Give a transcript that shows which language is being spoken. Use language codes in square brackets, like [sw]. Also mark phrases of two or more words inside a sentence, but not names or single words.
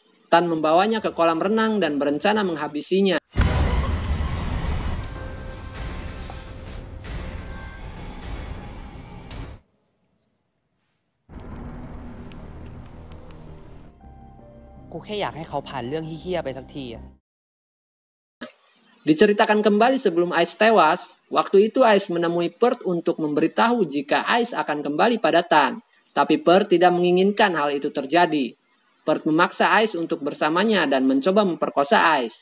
[id] Tan membawanya ke kolam renang dan berencana menghabisinya. [th] Aku แค่อยากให้เขาผ่านเรื่องเหี้ยๆไปสักทีอะ [id] Diceritakan kembali sebelum Ice tewas, waktu itu Ice menemui Perth untuk memberitahu jika Ice akan kembali pada Tan. Tapi Perth tidak menginginkan hal itu terjadi. Perth memaksa Ice untuk bersamanya dan mencoba memperkosa Ice.